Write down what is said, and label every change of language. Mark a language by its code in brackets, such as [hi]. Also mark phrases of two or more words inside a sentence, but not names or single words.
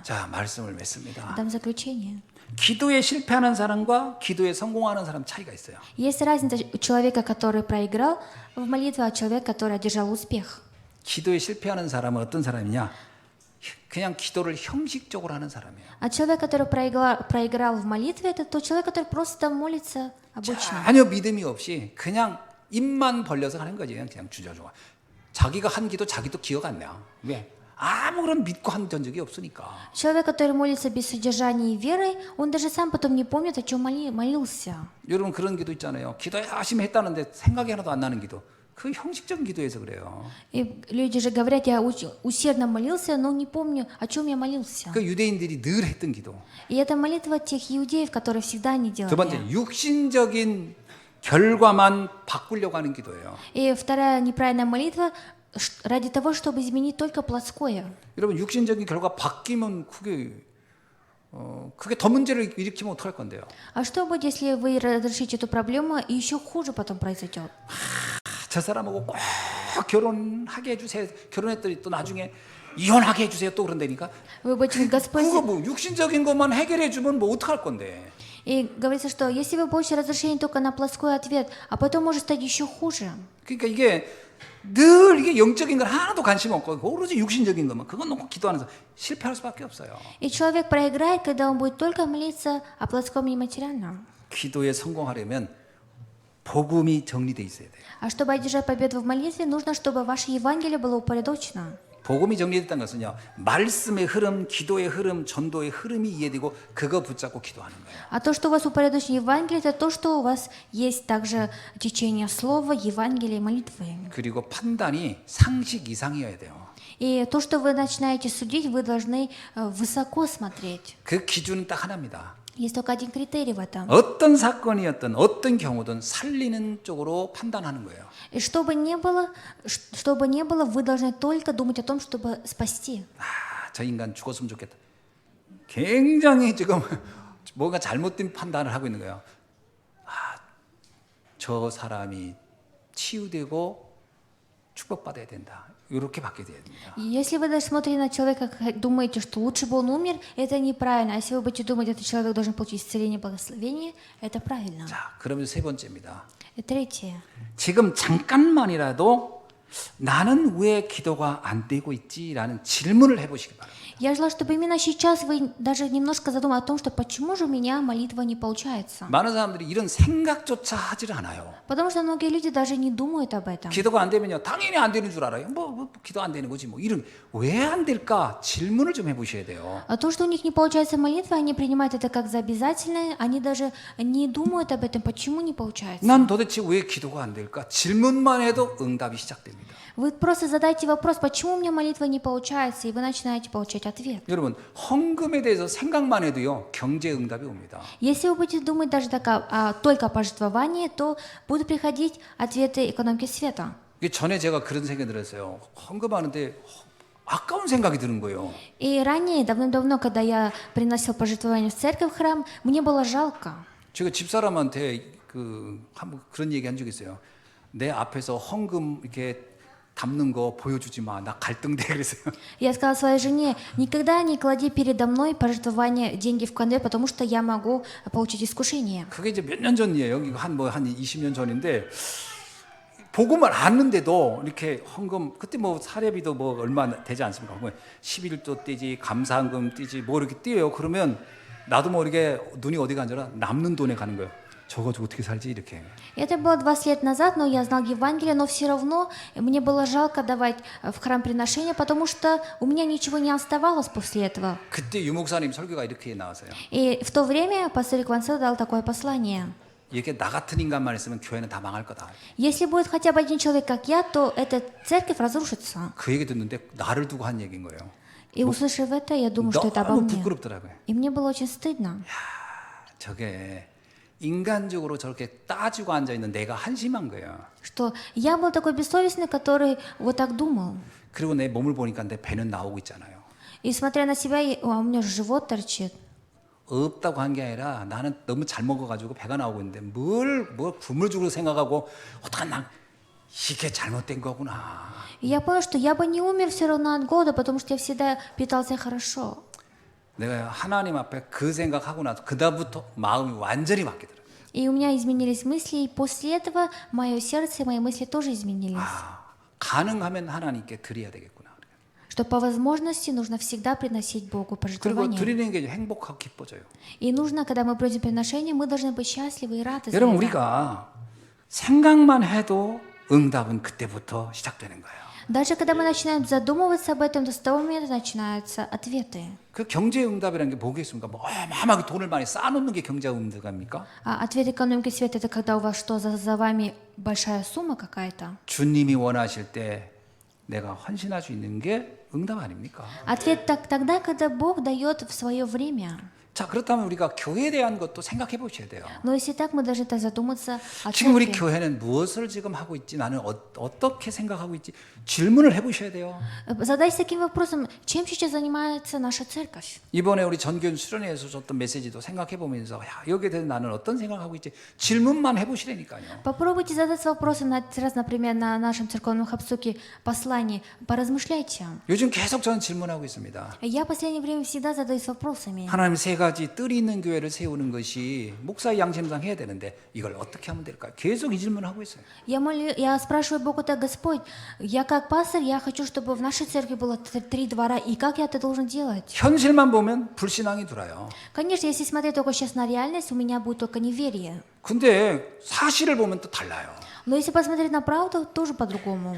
[ko] 자, 말씀을 맺습니다. [ru] Дам заключение. [ko] 기도에 실패하는 사람과 기도에 성공하는 사람 차이가 있어요. [ru] Есть разница у человека, который проиграл в молитве, от человека, который одержал успех. [ko] 기도에 실패하는 사람은 어떤 사람이냐? 그냥 기도를 형식적으로 하는 사람이에요. [ru] А человек, который проиграл в молитве, это тот человек, который просто молится обычно. [ko] 전혀 믿음이 없이 그냥 입만 벌려서 하는 거지. 그냥 주저주저. 자기가 한 기도 자기도 기억 안 나. 왜? 아무런 믿고 한 적이 없으니까. [ru] Человек, который молится без содержания и веры, он даже сам потом не помнит, о чем молился. [ko] 여러분 그런 기도 있잖아요. 기도 열심히 했다는데 생각이 하나도 안 나는 기도. 그 형식적인 기도에서 그래요. [ru] И люди же говорят, я усердно молился, но не помню, о чем я молился. [ko] 그 유대인들이 늘 했던 기도. [ru] И это молитва тех иудеев, которые всегда не [ko] 두 번째, [ru] делали. [ko] 육신적인 결과만 바꾸려고 하는 기도예요. [ru] И вторая неправильная молитва ради того, чтобы изменить только плотское. [ko] 여러분 육신적인 결과 바뀌면 그게 더 문제를 일으키면 어떡할 건데요? [ru] А что будет, если вы разрешите эту проблему, и еще хуже потом произойдет? [ko] 저 사람하고 꼭 결혼하게 해주세요. 결혼했더니 또 나중에 이혼하게 해주세요. 또 그런다니까. [ru] Вы будете Господь... [ko] 그거 뭐 육신적인 것만 해결해 주면 뭐 어떡할 건데? [ru] И говорится, что если вы получите разрешение только на плоской ответ, а потом может стать еще хуже. [ko] 그러니까 이게 늘 이게 영적인 건 하나도 관심 없고 오로지 육신적인 것만 그건 놓고 기도하면서 실패할 수밖에 없어요. [ru] И человек проиграет, когда он будет только молиться о плотском и материальном. [ko] 기도에 성공하려면 복음이 정리돼 있어야 돼요. [ru] А чтобы одержать победу в молитве, нужно, чтобы ваше Евангелие было упорядочено. [ko] 복음이 정리됐다는 것은요, 말씀의 흐름, 기도의 흐름, 전도의 흐름이 이해되고 그거 붙잡고 기도하는 거예요. [ru] А то, что у вас упорядочено Евангелие, это то, что у вас есть также течение слова, Евангелия, молитвы. [ko] 그리고 판단이 상식 이상이어야 돼요. [ru] И то, что вы начинаете судить, вы должны высоко смотреть. [ko] 그 기준은 딱 하나입니다. [ru] Есть только один критерий в этом. [ko] 어떤 사건이었든 어떤 경우든 살리는 쪽으로 판단하는 거예요. [ru] И что бы ни было, вы должны только думать о том, чтобы спасти. [ko] 저 인간 죽었으면 좋겠다. 굉장히 지금 뭔가 잘못된 판단을 하고 있는 거예요. 저 사람이 치유되고 축복받아야 된다. 이렇게 받게 돼야 됩니다. [ru] И если вы даже смотрите на человека, как думаете, что лучше бы он умер, это неправильно. А если вы будете думать, этот человек должен получить исцеление, благословение, это правильно. [ko] 자, 그러면 세 번째입니다. [ru] И третье. [ko] 지금 잠깐만이라도 나는 왜 기도가 안 되고 있지라는 질문을 해보시기 바랍니다. [ru] Я желаю, чтобы именно сейчас вы даже немножко задумались о том, что почему же у меня молитва не получается. [ko] 많은 사람들이 이런 생각조차 하질 않아요. [ru] Потому что многие люди даже не думают об этом. [ko] 기도가 안 되면요, 당연히 안 되는 줄 알아요. 뭐 기도 안 되는 거지 뭐. 이런 왜 안 될까 질문을 좀 해보셔야 돼요. [ru] А то, что у них не получается молитва, они принимают это как за обязательное, они даже не думают об этом, почему не получается. [ko] 난 도대체 왜 기도가 안 될까? 질문만 해도 응답이 시작됩니다. [ru] Вы просто задайте вопрос, почему у меня молитва не получается, и вы начинаете получать ответ. [ko] 여러분, 헌금에 대해서 생각만 해도요, 경제 응답이 옵니다. [ru] Если вы будете думать даже только о пожертвовании, то будут приходить ответы экономики света. [ko] 이게 전에 제가 그런 생각이 들었어요. 헌금하는데 아까운 생각이 드는 거예요. [ru] И ранее, давным-давно, когда я приносил пожертвования в церковь, в храм, мне было жалко. [ko] 제가 집사람한테 한번 그런 얘기 한 적이 있어요. 내 앞에서 헌금 이렇게 담는 거 보여주지 마. 나 갈등돼 그랬어요. [ru] Я сказала своей жене, никогда не клади передо мной пожертвования, деньги в конверт, потому что я могу получить искушение. [ko] 그게 이제 몇 년 전이에요. 이거 한 20년 전인데 복음을 아는데도 이렇게 헌금 그때 뭐 사례비도 뭐 얼마 되지 않습니까? 11조 떼지 감사한금 떼지 뭐 이렇게 떼요. 그러면 나도 뭐 이렇게 눈이 어디 간줄 남는 돈에 가는 거예요. 저거 어떻게 살지 이렇게. [ru] Это было 20 лет назад, но я знал Евангелие, но все равно мне было жалко давать в храм приношения, потому что у меня ничего не оставалось после этого. [ko] 그때 유목사님 설교가 이렇게 나왔어요. [ru] И в то время пастор Иквансел дал такое послание. [ko] 이렇게 나 같은 인간만 있으면 교회는 다 망할 거다. [ru] Если будет хотя бы один человек, как я, то эта церковь разрушится. [ko] 그 얘기 듣는데 나를 두고 한 얘기인 거예요. [ru] И услышав это, я думаю, что это обо [ko] 너무 [ru] мне. [ko] 부끄럽더라고요. [ru] И мне было очень стыдно. [ko] 저게 인간적으로 저렇게 따지고 앉아 있는 내가 한심한 거예요. [ru] Что я был такой бессовестный, который вот так думал. [ko] 그리고 내 몸을 보니까 내 배는 на오고 있잖아요. [ru] И смотря на себя, у меня же живот торчит. [ko] 없다고 한 게 아니라 나는 너무 잘 먹어가지고 배가 나오고 있는데 뭘 굶을죽을 생각하고 어떡하 나 이게 잘못된 거구나. [ru] И я понял, что я бы не умер все равно от голода, потому что я всегда питался хорошо. [ko] 내가 하나님 앞에 그 생각하고 나서 그다음부터 마음이 완전히 바뀌더라고요. [ru] И у меня изменились мысли, и после этого мое сердце и мои мысли тоже изменились. [ko] 가능하면 하나님께 드려야 되겠구나. [ru] Что по возможности нужно всегда приносить Богу [ko] 그리고 [ru] пожертвования. [ko] 드리는 게 행복하고 기뻐져요. [ru] И нужно, когда мы просим приношения, мы должны быть счастливы и рады за [ko] 여러분 [ru] это. [ko] 우리가 생각만 해도 응답은 그때부터 시작되는 거예요. [ru] Даже когда мы начинаем задумываться об этом, то с того момента начинаются ответы. [ko] 그 경제 응답이라는 게 뭐겠습니까? 뭐 어마어마하게 돈을 많이 쌓아놓는 게 경제 응답입니까? [ru] А ответ экономики света – это когда у вас что, за вами большая сумма какая-то? [ko] 주님이 원하실 때 내가 헌신할 수 있는 게 응답 아닙니까? [ru] Ответ тогда, когда Бог дает в свое время. [ko] 자, 그렇다면 우리가 교회에 대한 것도 생각해 보셔야 돼요. [ru] Но если так, мы должны задуматься о [ko] 지금 우리 [ru] церкви. [ko] 교회는 무엇을 지금 하고 있지? 나는 어떻게 생각하고 있지? 질문을 해보셔야 돼요. [ru] Задайся таким вопросом, чем сейчас занимается наша церковь? [ko] 이번에 우리 전교연 수련회에서 줬던 메시지도 생각해 보면서 야, 여기에 대해서 나는 어떤 생각하고 있지? 질문만 해보시라니까요. [ru] Попробуйте задаться вопросом, например, на нашем церковном хабсуке послании, поразмышляйте. [ko] 요즘 계속 저는 질문하고 있습니다. [ru] Я в последнее время всегда задаюсь вопросами. [ko] 하나님 세 가지 뜰이 있는 교회를 세우는 것이 목사의 양심상 해야 되는데 이걸 어떻게 하면 될까요? 계속 이 질문을 하고 있어요. [ru] Я спрашиваю Бога, так, Господь, я как пастор, я хочу, чтобы в нашей церкви было 3 двора, и как я это должен делать? [ko] 현실만 보면 불신앙이 들어요. [ru] Конечно, если смотреть только сейчас на реальность, у меня будет только неверие. [ko] 근데 사실을 보면 또 달라요. [ru] Но если посмотреть на правду, тоже по-другому.